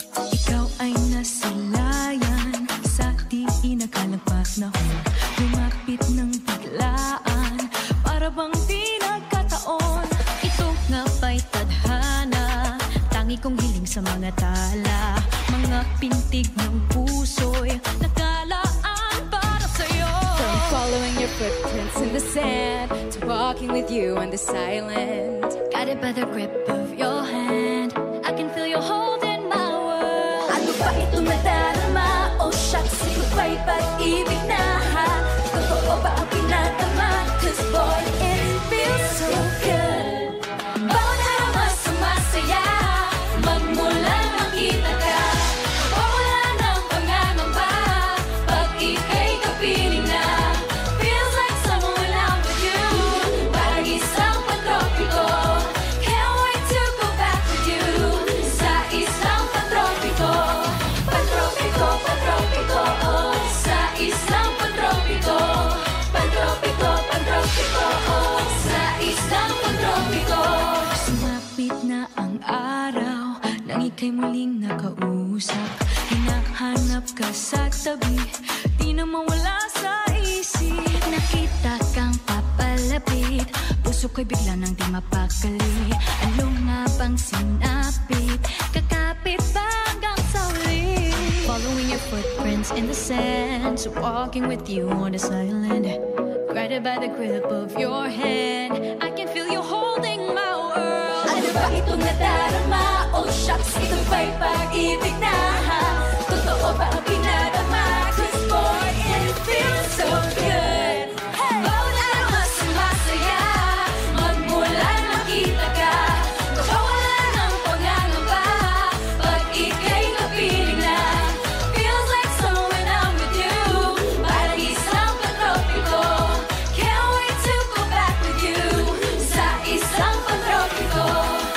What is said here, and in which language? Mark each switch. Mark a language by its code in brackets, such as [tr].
[tl] Ikaw ay nasilayan sa di inakalapat na lumapit ng biglaan, para bang di nagkataon. Ito nga ba'y tadhana, tangi kong hiling sa mga tala, mga pintig ng puso'y nakalaan para sa'yo. [en] From following your footprints in the sand to walking with you on the silent, Guided by the grip of your hand, I can feel your hold in my world. [tl] Ano ba itong nadarama? [en] Oh shucks, [tl] ito ba'y pag-ibig na? Totoo ba ang pinatama? [en] Cause boy, it feels so good. [tl] Bawat araw mas sumasaya, magmula makita ka. Wala ng pangangamba, pag ika'y kapiling na. [en] Feels like someone when I'm with you, [tl] parang isang pantropiko. [en] Can't wait to go back with you, [tl] sa isang pantropiko. Pantropiko, pantropiko, oh, sa isang pantropiko. Pantropiko, pantropiko, oh, sa isang pantropiko. Sumapit na ang araw nang ika'y muling nakausap. Hinahanap ka sa tabi, di na mawala sa isip. Nakita kang papalapit, puso ko'y bigla nang di mapakali. Ano nga bang sinapit, kakapit ba hanggang sa huli? [en] Following your footprints in the sand, so walking with you on the silent, guided by the grip of your hand, I can feel you holding my world. [tl] Ano ba itong nadarama? Oh shucks, ito ba'y pag-ibig na? Totoo ba ang pinadama? [en] Cause boy, it feels so good. [tl] Bawat araw mas sumasaya, magmula makita ka. Wala ng pangangamba, pag ika'y kapiling na. [en] Feels like summer when I'm with you, [tl] parang isang pantropiko. [en] Can't wait to go back with you, [tl] sa isang pantropiko.